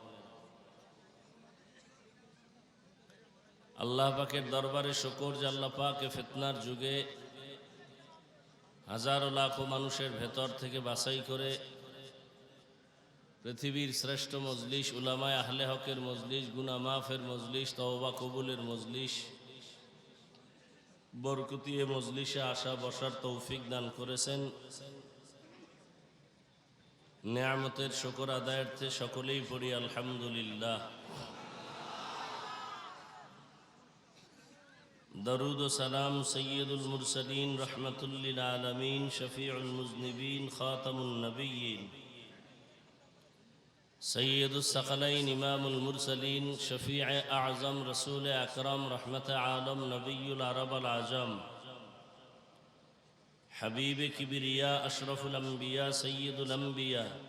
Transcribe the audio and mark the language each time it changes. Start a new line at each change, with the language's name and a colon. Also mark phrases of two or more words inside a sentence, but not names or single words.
Bangla: আল্লাহ পাকের দরবারে শুকর যে আল্লাহ পাক ফিতনার যুগে হাজারো লাখো মানুষের ভেতর থেকে বাছাই করে পৃথিবীর শ্রেষ্ঠ মজলিস উলামায়ে আহলে হকের মজলিস গুনাহ মাফের মজলিস তওবা কবুলের মজলিস বরকতি এ মজলিসে আসা বসার তৌফিক দান করেছেন নিয়ামতের শুকর আদায়ার্থে সকলেই পড়ি আলহামদুলিল্লাহ
Arabic: درود و سلام سید المرسلین رحمت للعالمین شفیع المذنبین خاتم النبیین سید الثقلین امام المرسلین شفیع اعظم رسول اکرم رحمت عالم نبی العرب العجم حبیب کبریا اشرف الانبیاء سید الانبیاء